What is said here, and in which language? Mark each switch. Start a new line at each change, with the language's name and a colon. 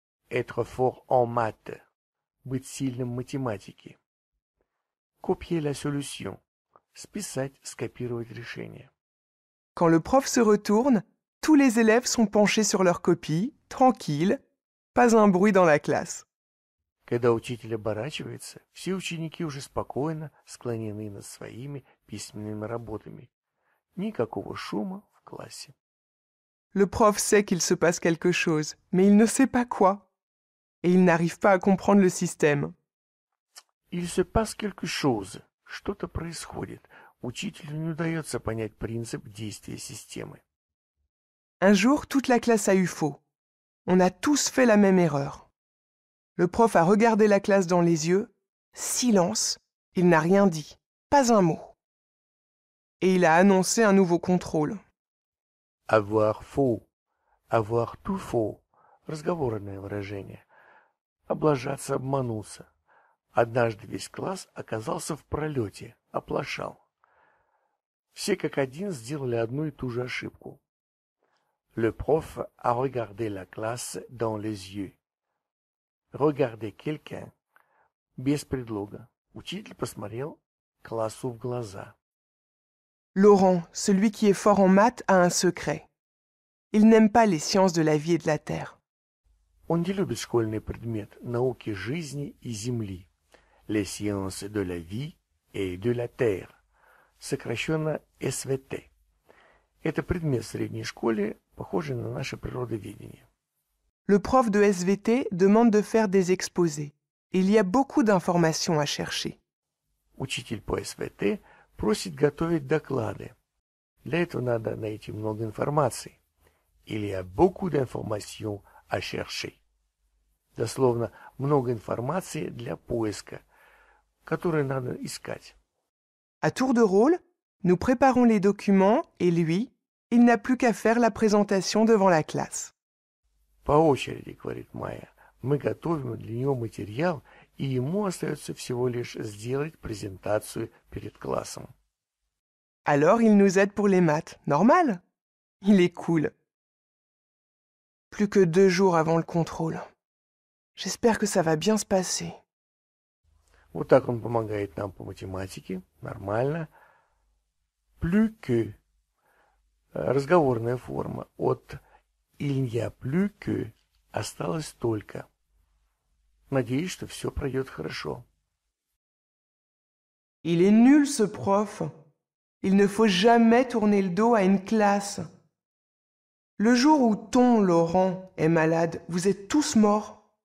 French: Être fort en maths.
Russian: Быть сильным в математике.
French: Copier la solution.
Russian: Списать, скопировать решение.
French: Quand le prof se retourne, tous les élèves sont penchés sur leur copie, tranquilles, pas un bruit dans la classe.
Russian: Когда учитель оборачивается, все ученики уже спокойно склонены над своими письменными работами. Никакого шума в классе.
French: Le prof sait qu'il se passe quelque chose, mais il ne sait pas quoi. Et il n'arrive pas à comprendre le système. Il se passe quelque chose.
Russian: Что-то происходит. Учителю не удается понять принцип действия системы.
French: Un jour, toute la classe a eu faux. On a tous fait la même erreur. Le prof a regardé la classe dans les yeux. Silence. Il n'a rien dit. Pas un mot. Et il a annoncé un nouveau contrôle. Avoir faux. Avoir tout faux.
Russian: Разговорное выражение. Облажаться, обмануться. Однажды весь класс оказался в пролете, оплошал. Все как один сделали одну и ту же ошибку.
French: Le prof a regardé la classe dans les yeux. Regarder quelqu'un
Russian: без предлога. Учитель посмотрел классу в глаза.
French: Laurent, celui qui est fort en maths, a un secret. Il n'aime pas les sciences de la vie et de la terre.
Russian: Он не любит школьный предмет науки жизни и земли.
French: Les sciences de la vie et de la terre.
Russian: Сокращенно СВТ. Это предмет в средней школе, похожий на наше природоведение.
French: Le prof de SVT demande de faire des exposés. Il y a beaucoup d'informations à chercher.
Russian: Учитель по СВТ просит готовить доклады. Для этого надо найти много информации.
French: Il y a beaucoup d'informations à chercher.
Russian: Дословно, много информации для поиска, которую надо искать.
French: À tour de rôle, nous préparons les documents et lui, il n'a plus qu'à faire la présentation devant la classe.
Russian: По очереди, говорит Майя, мы готовим для него материал, и ему остается всего лишь сделать презентацию перед классом.
French: Alors il nous aide pour les maths. Normal. Il est cool. Plus que 2 jours avant le contrôle. J'espère que ça va bien se passer.
Russian: Вот так он помогает нам по математике. Нормально.
French: Plus que.
Russian: Разговорная форма. От
French: il n'y a plus que.
Russian: Осталось только. Надеюсь, что все пройдет хорошо.
French: Il est nul ce prof. Il ne faut jamais tourner le dos à une classe. Le jour où ton Laurent est malade, vous êtes tous morts.